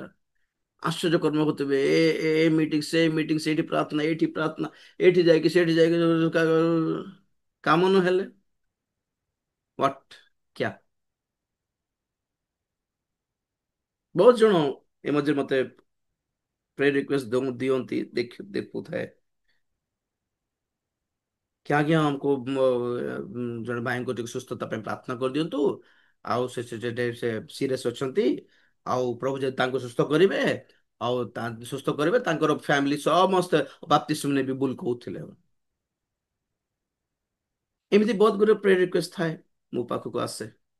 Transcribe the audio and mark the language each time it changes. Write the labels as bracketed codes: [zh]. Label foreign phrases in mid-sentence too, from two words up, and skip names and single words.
[or] ଆଶ୍ଚର୍ଯ୍ୟ କର୍ମ ହଉଥିବେ, ଏ ମିଟିଂ, ସେ ମିଟିଂ, ସେଇଠି ପ୍ରାର୍ଥନା, ଏଇଠି ପ୍ରାର୍ଥନା, ଏଇଠି ଯାଇକି ସେଇଠି ଯାଇକି, କାମ ନହେଲେ ହ୍ୱାଟ, କ୍ୟା ବହୁତ ଜଣ ଏ ମଝିରେ ମତେ [en] prayer request [or] ଦିଅନ୍ତି, ଦେଖୁଥାଏ [hi] कि आज्ञा हमको [or] जଣେ ଭାଇଙ୍କ ଟିକେ ସୁସ୍ଥତା ପାଇଁ ପ୍ରାର୍ଥନା କରିଦିଅନ୍ତୁ। ଆଉ ସେ ସିରିୟସ୍ ଅଛନ୍ତି। ଆଉ ପ୍ରଭୁ ଯଦି ତାଙ୍କୁ ସୁସ୍ଥ କରିବେ, ଆଉ ସୁସ୍ଥ କରିବେ, ତାଙ୍କର ଫ୍ୟାମିଲି ସମସ୍ତେ ବାପ୍ତିସ୍ମ ନେବେ ବୋଲି କହୁଥିଲେ। ଏମିତି ବହୁତ ଗୁଡେ [en] prayer request [or] ଥାଏ, ମୋ ପାଖକୁ ଆସେ।